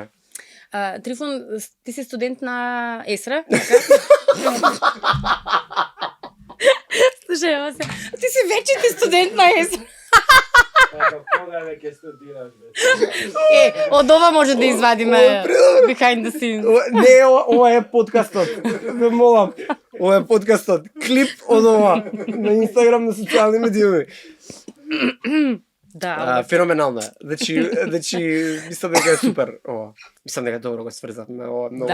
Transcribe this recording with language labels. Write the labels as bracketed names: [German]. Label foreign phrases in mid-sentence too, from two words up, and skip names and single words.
[Macedonian] Трифон, ти си студент на ЕСРА? Слушај, ова се. Ти си вече студент на ЕСРА. Кога веќе студираш бе? Од ова може да извадиме Ова е предобро. [English] behind the scenes. [Macedonian] Не, ова е подкастот. Ве молам. Ова е подкастот. Клип од ова на Инстаграм, на социјални медиуми. Да, Феноменално е. Значи, мислам дека е супер ова. Мислам дека добро го сврзавме, ова многу